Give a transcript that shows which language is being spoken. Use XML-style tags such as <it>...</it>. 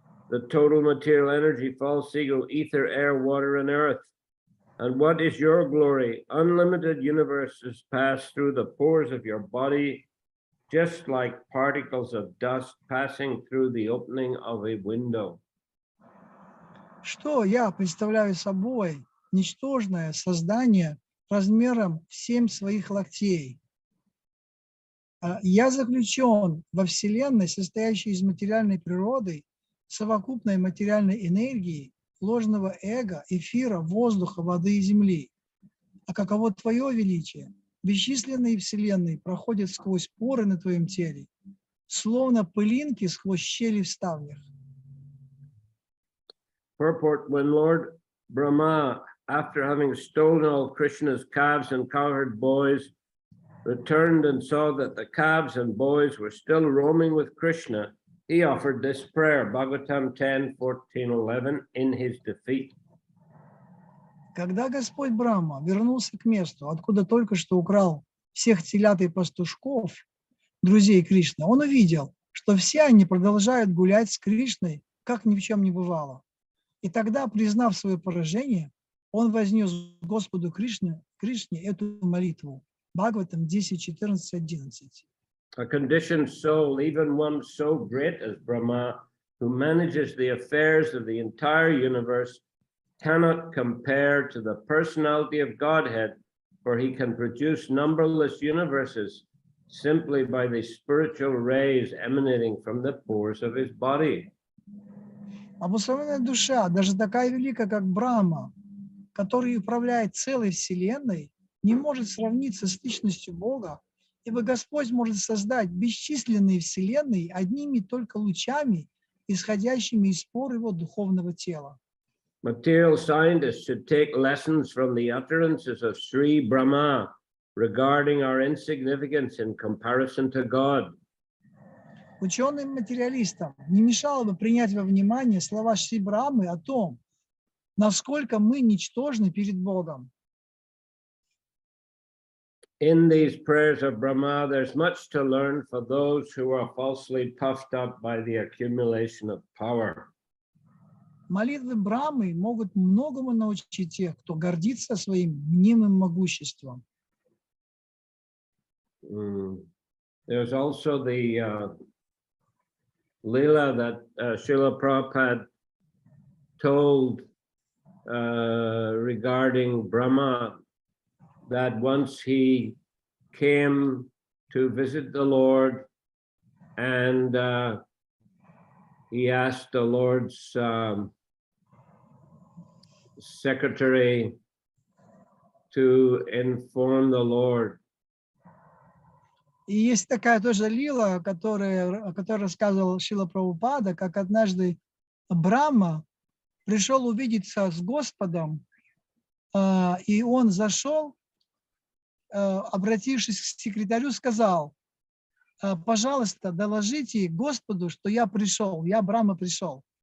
<en>The total material energy, false ego, ether, air, water, and earth. And what is your glory? Unlimited universes pass through the pores of your body, just like particles of dust passing through the opening of a window.</en> <ru>Что я представляю собой? Ничтожное создание размером в 7 своих локтей. Я заключен во Вселенной, состоящей из материальной природы, совокупной материальной энергии, ложного эго, эфира, воздуха, воды и земли. А каково твое величие? Бесчисленные вселенные проходят сквозь поры на твоем теле, словно пылинки сквозь щели в ставнях.</ru> <en>Purport: when Lord Brahma, after having stolen all Krishna's calves and cowherd boys, returned and saw that the calves and boys were still roaming with Krishna, he offered this prayer, Bhagavatam 10:14-11, in his defeat.</en> <ru>Когда Господь Брахма вернулся к месту, откуда только что украл всех телят и пастушков, друзей Кришны, он увидел, что все они продолжают гулять с Кришной, как ни в чем не бывало. И тогда, признав свое поражение, он вознес Господу Кришне эту молитву. Бхагаватам 10:14-11.</ru> <en>A conditioned soul, even one so great as Brahma, who manages the affairs of the entire universe, cannot compare to the personality of Godhead, for he can produce numberless universes simply by the spiritual rays emanating from the pores of his body.</en> <ru>Обусловленная душа, даже такая великая, как Брахма, который управляет целой Вселенной, не может сравниться с личностью Бога, ибо Господь может создать бесчисленные вселенные одними только лучами, исходящими из пор его духовного тела.</ru> <en>Material scientists should take lessons from the utterances of Sri Brahma regarding our insignificance in comparison to God.</en> <ru>Ученым-материалистам не мешало бы принять во внимание слова Шри Брахмы о том, насколько мы ничтожны перед Богом.</ru> <en>In these prayers of Brahma, there's much to learn for those who are falsely puffed up by the accumulation of power.</en> <ru>молитвы Брамы могут многому научить тех, кто гордится своим мнимым могуществом.</ru> <en>There's also the Leela that Srila Prabhupada told regarding Brahma, that once he came to visit the Lord and he asked the Lord's secretary to inform the Lord.</en> <ru>И есть такая тоже лила, о которой рассказывал Шрила Прабхупада, как однажды Брахма пришел увидеться с Господом, и он зашел, обратившись к секретарю, сказал: пожалуйста, доложите Господу, что я пришел, я Брахма пришел.</ru>